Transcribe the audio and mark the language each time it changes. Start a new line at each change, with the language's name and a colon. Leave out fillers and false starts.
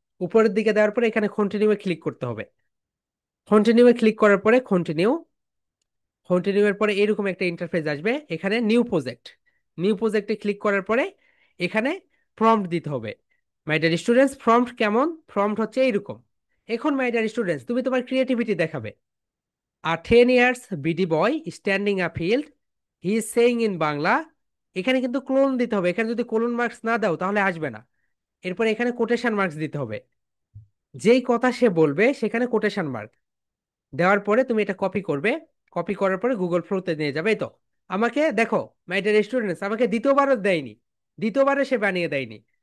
Bangla: উপরের দিকে দেওয়ার পরে এখানে কন্টিনিউ এ ক্লিক করতে হবে। কন্টিনিউ এ ক্লিক করার পরে কন্টিনিউ, কন্টিনিউ এর পরে এরকম একটা ইন্টারফেস আসবে, এখানে নিউ প্রজেক্ট, নিউ প্রজেক্টে ক্লিক করার পরে এখানে প্রম্পট দিতে হবে।
English: my dear students,
Bangla: প্রম্পট কেমন? প্রম্পট হচ্ছে এইরকম। এখন মাই ডিয়ার স্টুডেন্টস, তুমি তোমার ক্রিয়েটিভিটি দেখাবে।
English: A 10 years BD boy standing a field, he is saying in Bangla.
Bangla: এখানে কিন্তু ক্লোন দিতে হবে, এখানে যদি কোলন মার্কস না দাও তাহলে আসবে না। এরপরে এখানে কোটেশন মার্কস দিতে হবে, যেই কথা সে বলবে সেখানে কোটেশন মার্ক দেওয়ার পরে তুমি এটা কপি করবে। কপি করার পরে গুগল ফ্লোতে নিয়ে যাবে। এই তো আমাকে দেখো
English: my dear students,
Bangla: আমাকে দ্বিতীয়বারও দেয়নি, দ্বিতীয়বারে সে বানিয়ে দেয়নি।